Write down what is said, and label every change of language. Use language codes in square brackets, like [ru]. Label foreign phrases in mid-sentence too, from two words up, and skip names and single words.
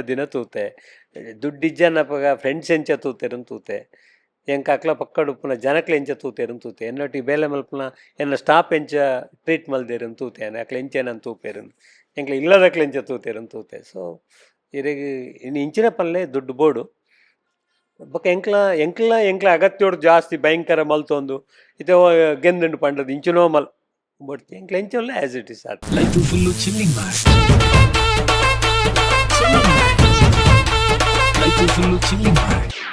[tcy] ದಿನ ತೂತೆ ದುಡ್ಡಿಜ್ಜನ್ನಪ್ಪಗ ಫ್ರೆಂಡ್ಸ್ ಎಂಚ ತೂತೆರನ್ ತೂತೆ ಎಂಕ ಅಕ್ಲ ಪಕ್ಕಡು ಉಪ್ಪುನ ಜನಕ್ಲೆ ಎಂಚ ತೂತೆರನ್ ತೂತೆ ಎನ್ನೊಟ್ಟಿಗೆ ಬೇಲೆ ಮಲ್ಪನ ಎನ್ನ ಸ್ಟಾಪ್ ಎಂಚ ಟ್ರೀಟ್ ಮಲ್ದೇರನ್ ತೂತೆ ಅಕ್ಲ ಎಂಚೇನನ್ ತೂಪೇರನ್ ಎಂಕ್ಲ ಇಲ್ಲದಕ್ಲೆ ಎಂಚ ತೂತೆರನ್ ತೂತೆ ಸೊ ಇರೆಗ್ ಇನ್ನು ಇಂಚಿನ ಪಲ್ಲೆ ದುಡ್ಡು ಬೋಡು ಬೊಕ್ಕ ಎಂಕ್ಲ ಅಗತ್ಯೋಡು ಜಾಸ್ತಿ ಭಯಂಕರ ಮಲ್ತೊಂದು ಇತ ಗೆಂದುಂಡು ಪಂಡದು ಇಂಚಿನೋ ಮಲ್ ಬಟ್ ಎಂಕ್ಲ ಎಂಚಲ್ಲ [en] as it is [tcy] ಆತ್ [en] life full chilling ಮಾಡಿ life full chilling ಮಾಡಿ